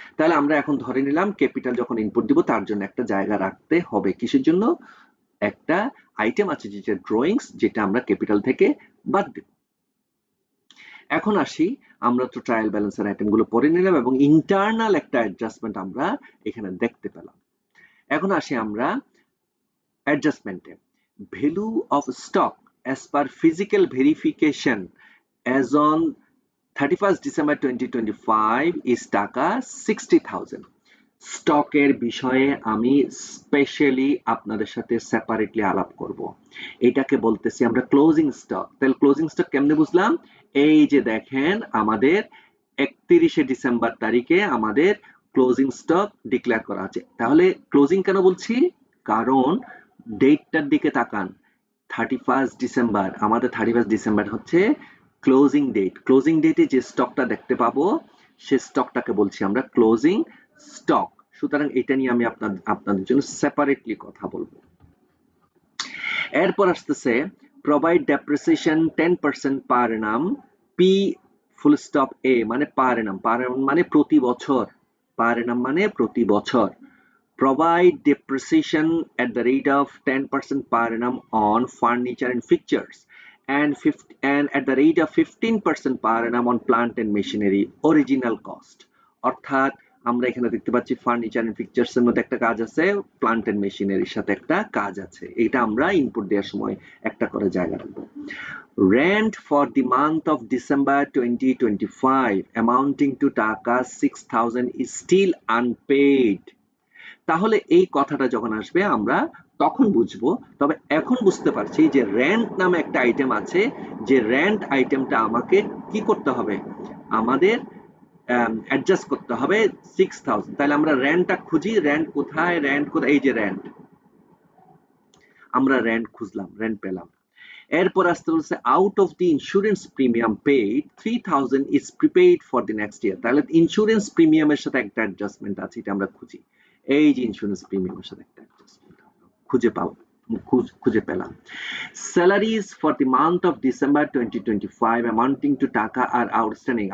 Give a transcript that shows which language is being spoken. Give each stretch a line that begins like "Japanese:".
Bangla: তাহলে আমরা এখন ধরে নিলাম ক্যাপিটাল যখন ইনপুট দিব তার জন্য একটা জায়গা রাখতে হবে। কিসের জন্য? একটা আইটেম আছে যেটা ড্রয়িংস, যেটা আমরা ক্যাপিটাল থেকে বাদ দেব। এখন আসি, আমরা তো ট্রায়াল ব্যালেন্সের আইটেমগুলো পড়ে নিলাম এবং ইন্টারনাল একটা অ্যাডজাস্টমেন্ট আমরা এখানে দেখতে পেলাম। এখন আসি আমরা অ্যাডজাস্টমেন্টে।
English: Value of stock as per physical verification as on 31st December 2025 is taka 60,000।
Bangla: স্টকের বিষয়ে আমি স্পেশালি আপনাদের সাথে সেপারেটলি আলাপ করব। এটাকে বলতেছি আমরা ক্লোজিং স্টক। তাহলে ক্লোজিং স্টক কেমনে বুঝলাম? এই যে দেখেন আমাদের 31শে ডিসেম্বর তারিখে আমাদের ক্লোজিং স্টক ডিক্লেয়ার করা আছে। তাহলে ক্লোজিং কেন বলছি? কারণ ডেটটার দিকে তাকান, 31st ডিসেম্বর, আমাদের 31st ডিসেম্বর হচ্ছে ক্লোজিং ডেট। ক্লোজিং ডেটে যে স্টকটা দেখতে পাবো সে স্টকটাকে বলছি আমরা ক্লোজিং স্টক। সুতরাং এটা নিয়ে আমি আপনাদের জন্য সেপারেটলি কথা বলবো। এরপর আসতেছে
English: provide depreciation 10% per annum,
Bangla: পি ফুল স্টপ এ মানে পার annum, পার annum মানে প্রতি বছর, পার annum মানে প্রতি বছর।
English: Provide depreciation at the rate of 10% per annum on furniture and fixtures and at the rate of 15% per annum on plant and machinery original cost।
Bangla: অর্থাৎ আমরা এখানে দেখতে পাচ্ছি ফার্নিচার এন্ড ফিক্সার্স এর মধ্যে একটা কাজ আছে, প্লান্ট এন্ড মেশিনারির সাথে একটা কাজ আছে। এটা আমরা ইনপুট দেওয়ার সময় একটা করে জায়গা রাখবো।
English: Rent for the month of December 2025 amounting to taka 6,000 is still unpaid।
Bangla: তাহলে এই কথাটা যখন আসবে আমরা তখন বুঝবো। তবে এখন বুঝতে পারছি যে রেন্ট নামে একটা আইটেম আছে, যে রেন্ট আইটেমটা আমাকে কি করতে হবে? আমাদের অ্যাডজাস্ট করতে হবে 6,000। তাহলে আমরা রেন্টটা খুঁজি, রেন্ট কোথায়, রেন্ট কোথায়? এই যে রেন্ট, আমরা রেন্ট খুঁজলাম, রেন্ট পেলাম। এরপর আসতে বলছে
English: Out of the insurance premium paid 3,000 is prepaid for the next year.
Bangla: তাহলে ইন্স্যুরেন্স প্রিমিয়ামের সাথে একটা অ্যাডজাস্টমেন্ট আছে, এটা আমরা খুঁজি। এই যে ইন্স্যুরেন্স প্রিমিয়ামের সাথে একটা অ্যাডজাস্টমেন্ট খুঁজে পাবো। খুঁজে পেলাম।
English: Salaries for the month of December 2025 amounting to taka আর outstanding.